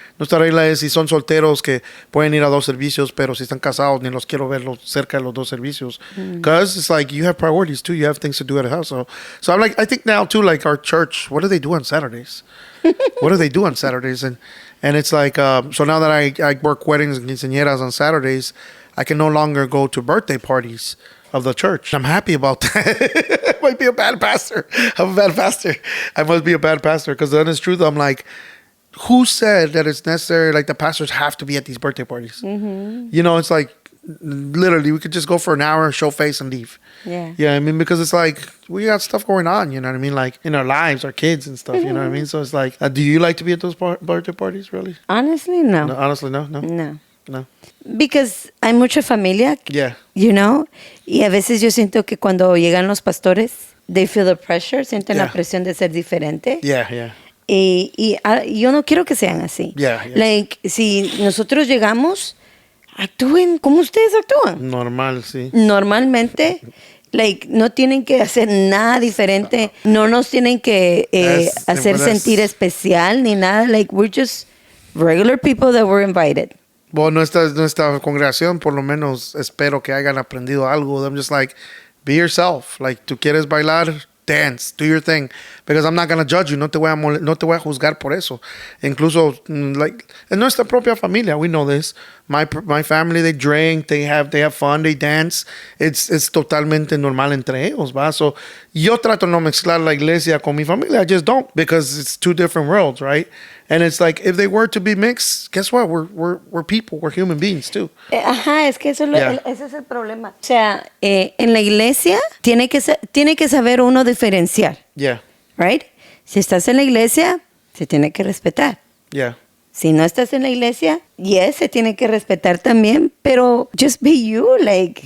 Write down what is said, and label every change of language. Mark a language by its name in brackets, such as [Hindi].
[Spanish] Nuestra regla es, si son solteros, que pueden ir a 2 servicios, pero si están casados, ni los quiero ver cerca de los 2 servicios. [English] Because it's like, you have priorities too. You have things to do at the house. So I'm like, I think now too, like our church, what do they do on Saturdays? What do they do on Saturdays? And it's like, so now that I work weddings and quinceañeras on Saturdays, I can no longer go to birthday parties of the church. I'm happy about that. I might be a bad pastor. I'm a bad pastor. I must be a bad pastor, because the honest truth, I'm like, who said that it's necessary, like the pastors have to be at these birthday parties? You know, it's like, literally, we could just go for an hour, show face, and leave. Yeah. Yeah, I mean, because it's like, we got stuff going on, you know what I mean? Like, in our lives, our kids and stuff, you know what I mean? So it's like, do you like to be at those birthday parties, really? Honestly, no. No, honestly, no? No. Because [Spanish] hay mucha familia, [English] Yeah. you know, [Spanish] y a veces yo siento que cuando llegan los pastores, [English] they feel the pressure, [Spanish] sienten la [English] Yeah. [Spanish] presión de ser diferente. [English] Yeah. [Spanish] Y yo no quiero que sean así. [English] Yeah. [Spanish] Like, si nosotros llegamos, actúen como ustedes actúan. Normal, sí. Normalmente, like, no tienen que hacer nada diferente, no nos tienen que hacer sentir especial ni nada. [English] Like, we're just regular people that were invited. [Spanish] Bueno, nuestra congregación, por lo menos, espero que hayan aprendido algo. [English] I'm just like, be yourself. Like, [Spanish] tú quieres bailar, [English] dance, do your thing. Because I'm not going to judge you. [Spanish] No te voy a juzgar por eso. Incluso, like, en nuestra propia familia, [English] we know this. My family, they drink, they have fun, they dance. It's [Spanish] totalmente normal entre ellos, ¿va? [English] So, [Spanish] yo trato de no mezclar la iglesia con mi familia. [English] I just don't, because it's 2 different worlds, right? And it's like, if they were to be mixed, guess what? We're people. We're human beings too. [Spanish] Ajá, es que eso [English] Yeah. [Spanish] ese es el problema. O sea, en la iglesia tiene que saber uno diferenciar, [English] Yeah. right? [Spanish] Si estás en la iglesia, se tiene que respetar. [English] Yeah. [Spanish] Si no estás en la iglesia, yes, se tiene que respetar también, pero [English] just be you, like.